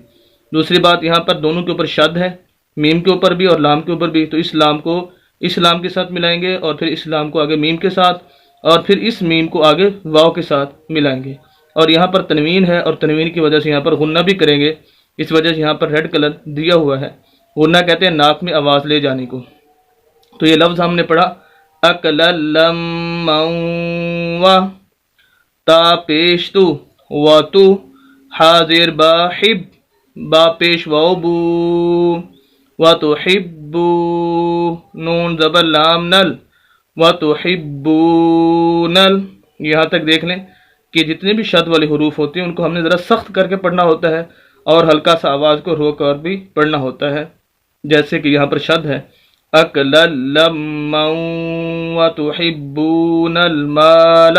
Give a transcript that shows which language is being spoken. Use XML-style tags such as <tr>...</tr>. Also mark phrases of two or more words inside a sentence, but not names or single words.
<ur>دوسری بات، یہاں پر دونوں کے اوپر شد ہے، میم کے اوپر بھی اور لام کے اوپر بھی، تو اس لام کو اس لام کے ساتھ ملائیں گے، اور پھر اس لام کو آگے میم کے ساتھ، اور پھر اس میم کو آگے واو کے ساتھ ملائیں گے۔ اور یہاں پر تنوین ہے، اور تنوین کی وجہ سے یہاں پر غنہ بھی کریں گے، اس وجہ سے یہاں پر ریڈ کلر دیا ہوا ہے۔ غنہ کہتے ہیں ناک میں آواز لے جانے کو۔ تو یہ لفظ ہم نے پڑھا اکللم و، تا پیش تو، و تو، حاضر با حب، با پیش واو بو، و تو حبو، نون زبر لام نل، و تو حبو نل۔ یہاں تک دیکھ لیں کہ جتنے بھی شد والے حروف ہوتے ہیں ان کو ہم نے ذرا سخت کر کے پڑھنا ہوتا ہے، اور ہلکا سا آواز کو روک کر بھی پڑھنا ہوتا ہے، جیسے کہ یہاں پر شد ہے</ur> <ar>اکللم وتحبون المال۔</ar>